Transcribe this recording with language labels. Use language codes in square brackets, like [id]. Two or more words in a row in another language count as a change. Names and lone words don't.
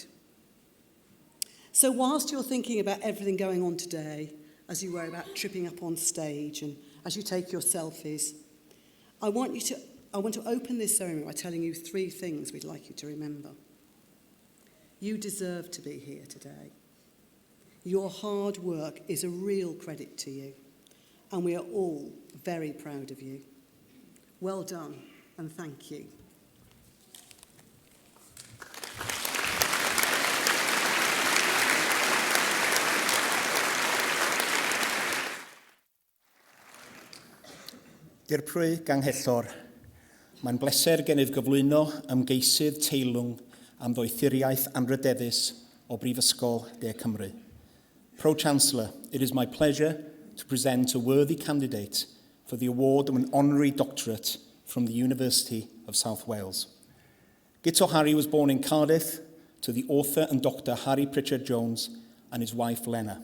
[en] So whilst you're thinking about everything going on today, as you worry about tripping up on stage and as you take your selfies, I want to open this ceremony by telling you 3 things we'd like you to remember. You deserve to be here today. Your hard work is a real credit to you, and we are all very proud of you. Well done, and thank you. [cy] Dirprwy Ganghellor, mae'n bleser gennyf gyflwyno ymgeisydd teilwng am ddoethuriaeth anrydeddus o Brifysgol De Cymru. [en] Pro-Chancellor, it is my pleasure to present a worthy candidate for the award of an honorary doctorate from the University of South Wales. Gyto Harry was born in Cardiff to the author and doctor Harry Pritchard Jones and his wife Lena.